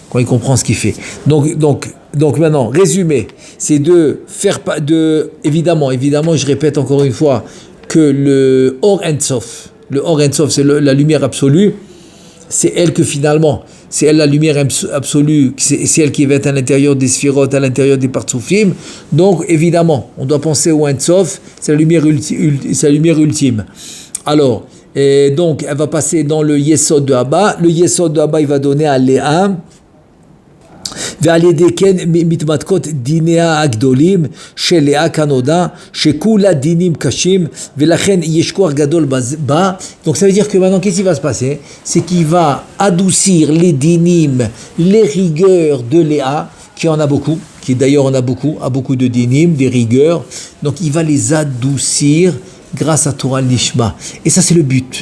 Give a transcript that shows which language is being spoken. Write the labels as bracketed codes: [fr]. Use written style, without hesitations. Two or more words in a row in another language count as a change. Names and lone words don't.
[fr] Donc maintenant, résumé, c'est évidemment, je répète encore une fois, que le [he] אור אין סוף, [fr] c'est la lumière absolue, c'est elle que finalement, c'est elle la lumière absolue, c'est elle qui va être à l'intérieur des sphirotes, à l'intérieur des partsoufim. Donc évidemment, on doit penser au [he] אין סוף, [fr] c'est la lumière ultime. Alors, et donc elle va passer dans le Yesod de Abba. Le Yesod de Abba, il va donner à Léa. [he] ועל ידי כן מתמתקות דיניה הגדולים של לאה כנודע שכולה דינים קשים ולכן יש כוח גדול בה. [fr] Donc ça veut dire que maintenant qu'est-ce qui va se passer, c'est qu'il va adoucir les dinim, les rigueurs de Léa, qui en a beaucoup, qui d'ailleurs en a beaucoup de dinim, des rigueurs, donc il va les adoucir grâce à [he] תורה לשמה. [fr] Et ça c'est le but.